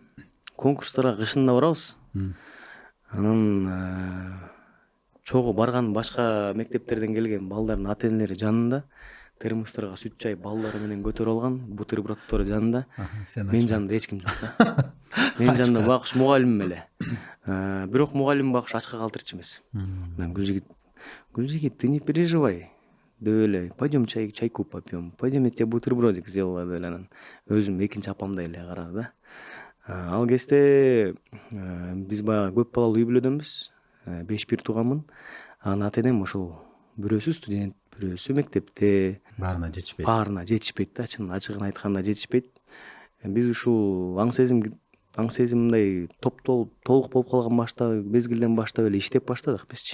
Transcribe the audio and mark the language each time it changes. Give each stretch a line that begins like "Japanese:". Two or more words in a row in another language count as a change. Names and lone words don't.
Kyrgyz: Конкурстарга кышында барабыз. Анан чогуу барган башка мектептерден келген балдардын ата энелери жанында термосторго сүт чай балдары менен көтөрүп алган, бутерброддору жанында. Мен жанымда эч ким жок да. Мен жанымда багыш мугалимим эле. Бирок мугалим багыш ачка калтырчу эмес. Анан Гүлжигит,
Russian: ты не переживай.
Kyrgyz: Деп эле,
Russian: пойдем чайку попьем, пойдем я тебе бутербродик сделала
Kyrgyz: деп эле анан өзүм экинчи апамдай эле карады да. Ал кезде биз баягы көп балалуу үй бүлөдөнбүз. 5 бир тууганмын. Анан ата энем ошол бирөөсү студент, бирөөсү мектепте. Баарына жетишпейт. Баарына жетишпейт да, чын ачыгын айтканда жетишпейт. Биз ушул аң сезим мындай толук болуп калган мезгилден баштап эле иштеп баштадык бизчи.